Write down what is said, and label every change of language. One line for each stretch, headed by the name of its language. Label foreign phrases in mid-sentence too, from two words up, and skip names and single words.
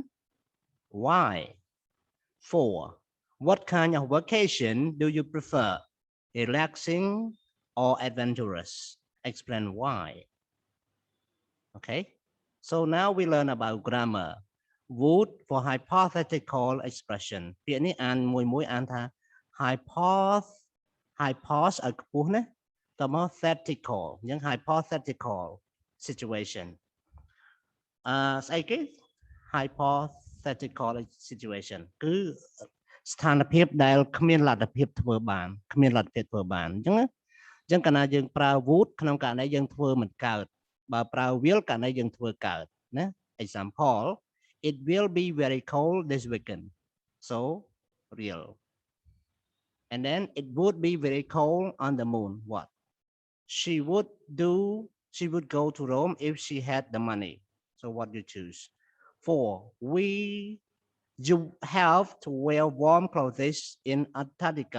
English: why 4 what kind of vacation do you prefer relaxing or adventurous explain why okay so now we learn about grammar would for hypothetical expression
Khmer: ពាក្យនេះអានមួយអានថា
English: hypoth
Khmer: ឲ្យខ្ពស់ណាតមក thetical អញ្ចឹង
English: hypothetical situation
Khmer: ស្អីគេ
English: hypothetical situation
Khmer: គឺស្ថានភាពដែលគ្មានលទ្ធភាពធ្វើបានអញ្ចឹងកាលណាយើងប្រើ would ក្នុងករណីយើងធ្វើមិនកើតបើប្រើ will ករណីយើងធ្វើកើតណា
English: example it will be very cold this weekend so real and then it would be very cold on the moon what she would go to Rome if she had the money so what you choose 4 you have to wear warm clothes in Antarctica